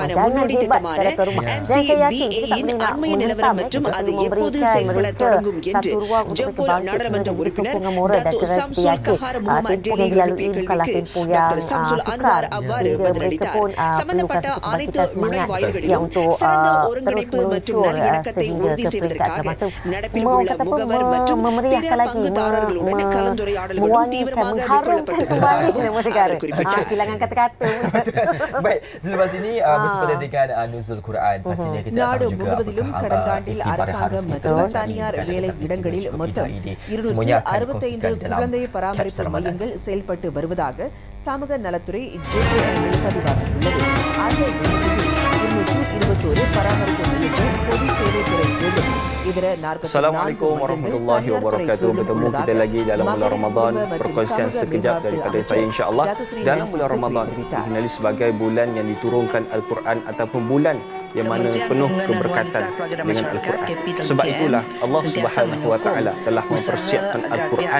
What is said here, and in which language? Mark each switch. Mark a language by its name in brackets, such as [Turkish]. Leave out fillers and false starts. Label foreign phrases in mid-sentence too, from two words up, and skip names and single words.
[Malay] Jangan hebat sekadar tuan rumah. Dan saya yakin kita tak boleh nak menentang, kita perlu memberikan mereka satu ruang untuk mereka bangkit sebenarnya sokong dengan moral dan kerana kita yakin tempoh yang dilalui bukanlah tempoh yang sukar, sehingga mereka pun perlukan satu kebangkitan semangat yang untuk terus meluncur sehingga ke peringkat termasuk memeriahkan lagi, mewangikan, mengharumkan kembali nama negara. Kehilangan kata-kata. Baik, selepas ini bersempena dengan nuzul Quran, pastinya kita akan juga [Tamil] முழுவதிலும் கடந்த ஆண்டில் அரசாங்கம் மற்றும் தனியார் வேலை இடங்களில் மொத்தம் 265 குழந்தை பராமரிப்பு மையங்கள் செயல்பட்டு வருவதாக சமூக நலத்துறை பதிவாகியுள்ளது. அதில் 221 பராமரிப்பு மையங்கள் பொது சேவைத்துறை மூலம் [Arabic] السلام عليكم ورحمة الله وبركاته. [Malay] Bertemu kita lagi dalam bulan Ramadan. Perkongsian sekejap daripada saya [Arabic] إن شاء الله. [Malay] Dalam bulan Ramadan dikenali sebagai bulan yang diturunkan Al-Quran ataupun bulan yang mana penuh keberkatan dengan Al-Quran. Sebab itulah Allah [Arabic] سبحانه وتعالى [Malay] telah mempersiapkan Al-Quran.